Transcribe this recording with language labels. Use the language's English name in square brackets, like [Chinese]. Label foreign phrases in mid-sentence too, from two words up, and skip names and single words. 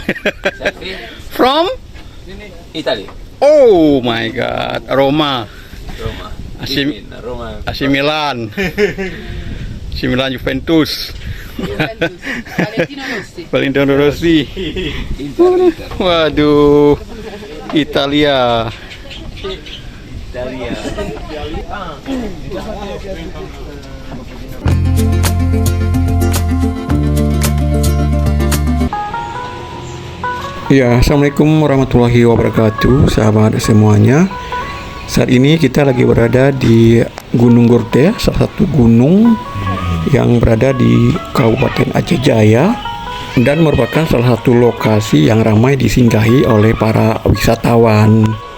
[English] From Italy. Oh my God, Roma, Roma. AC, Roma. AC Milan, AC Milan Juventus, Valentino Rossi. Valentino Rossi. Inter. [Indonesian] Waduh, Italia. Italia. Ya, [Arabic] السلام عليكم ورحمة الله وبركاته, [Indonesian] sahabat semuanya. Saat ini kita lagi berada di Gunung Gurte, salah satu gunung yang berada di Kabupaten Aceh Jaya dan merupakan salah satu lokasi yang ramai disinggahi oleh para wisatawan.